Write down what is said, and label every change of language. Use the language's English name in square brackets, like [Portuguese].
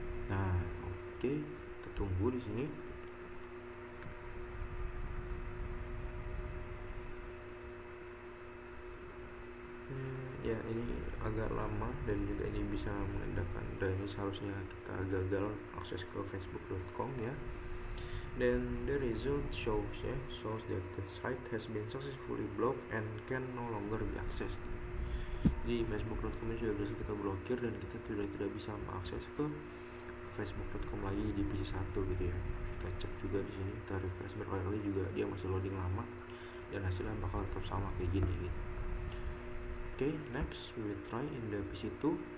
[Indonesian] Nah, oke, kita tunggu di sini. Ya, ini agak lama dan juga ini bisa menandakan, dan ini seharusnya kita gagal akses ke facebook.com ya. [English] Then the result shows that the site has been successfully blocked and can no longer be accessed. [Indonesian] Jadi facebook.com sudah berhasil kita blokir dan kita sudah tidak bisa mengakses ke facebook.com lagi di PC 1 gitu ya. Kita cek juga di sini, kita refresh berkali-kali juga dia masih loading lama dan hasilnya bakal tetap sama kayak gini gitu. [English] Okay, next we will try in the PC 2.